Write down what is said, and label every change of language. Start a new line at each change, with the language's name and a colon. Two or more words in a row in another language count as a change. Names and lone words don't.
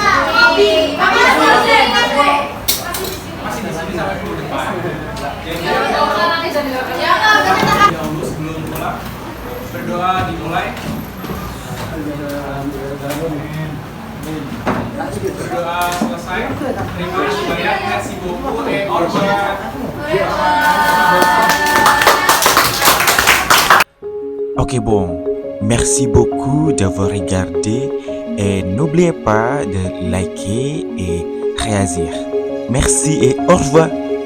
Indonesian: Masih di sini sampai minggu depan. Jadi dahulu sebelum pulang berdoa dimulai. Berdoa selesai. Terima kasih banyak.
French: Merci beaucoup et au revoir. Ok bon, merci beaucoup d'avoir regardé et n'oubliez pas de liker et réagir. Merci et au revoir.